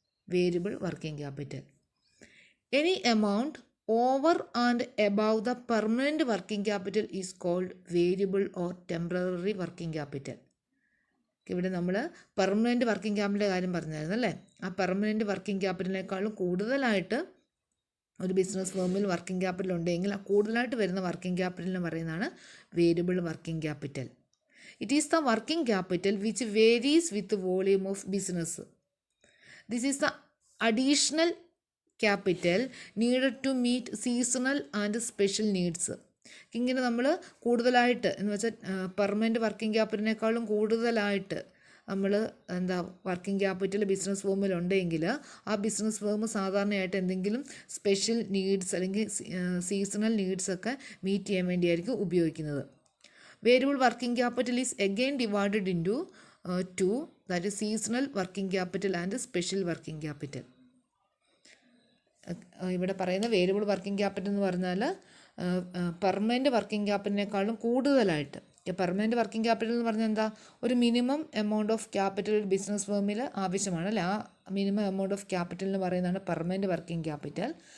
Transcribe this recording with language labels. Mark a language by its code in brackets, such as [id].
[en] Variable working capital, any amount over and above the permanent working capital is called variable or temporary working capital. [ml] ഇവിടെ നമ്മൾ permanent working ക്യാപിറ്റലിൻ്റെ കാര്യം പറഞ്ഞായിരുന്നു അല്ലേ. ആ permanent working ക്യാപിറ്റലിനേക്കാളും കൂടുതലായിട്ട് ഒരു ബിസിനസ് ഫേമിൽ വർക്കിംഗ് ക്യാപിറ്റൽ ഉണ്ടെങ്കിൽ ആ കൂടുതലായിട്ട് വരുന്ന വർക്കിംഗ് ക്യാപിറ്റലിന് പറയുന്നതാണ് variable working capital. [en] It is the working capital which varies with the volume of business. This is the additional capital needed to meet seasonal and special needs. [ml] ഇങ്ങനെ നമ്മൾ കൂടുതലായിട്ട് എന്ന് വെച്ചാൽ പെർമനൻറ്റ് വർക്കിംഗ് ക്യാപിറ്റലിനേക്കാളും കൂടുതലായിട്ട് നമ്മൾ വർക്കിംഗ് ക്യാപിറ്റൽ ബിസിനസ് ഫേമിലുണ്ടെങ്കിൽ ആ business firm സാധാരണയായിട്ട് എന്തെങ്കിലും സ്പെഷ്യൽ നീഡ്സ് അല്ലെങ്കിൽ സീസണൽ നീഡ്സൊക്കെ മീറ്റ് ചെയ്യാൻ വേണ്ടിയായിരിക്കും ഉപയോഗിക്കുന്നത്. [en] Variable working capital is again divided into two, that is seasonal working capital and special working capital. [ml] ഇവിടെ പറയുന്ന വേരിയബിൾ വർക്കിംഗ് ക്യാപിറ്റൽ എന്ന് പറഞ്ഞാൽ പെർമനൻറ്റ് വർക്കിംഗ് ക്യാപിറ്റലിനേക്കാളും കൂടുതലായിട്ട്. പെർമനൻറ്റ് വർക്കിംഗ് ക്യാപിറ്റൽ എന്ന് പറഞ്ഞാൽ എന്താ, ഒരു മിനിമം എമൗണ്ട് ഓഫ് ക്യാപിറ്റൽ ഒരു ബിസിനസ് ഫേമിൽ ആവശ്യമാണ് അല്ലേ. ആ മിനിമം എമൗണ്ട് ഓഫ് ക്യാപിറ്റൽ എന്ന് പറയുന്നതാണ് പെർമനൻറ്റ് വർക്കിംഗ് ക്യാപിറ്റൽ.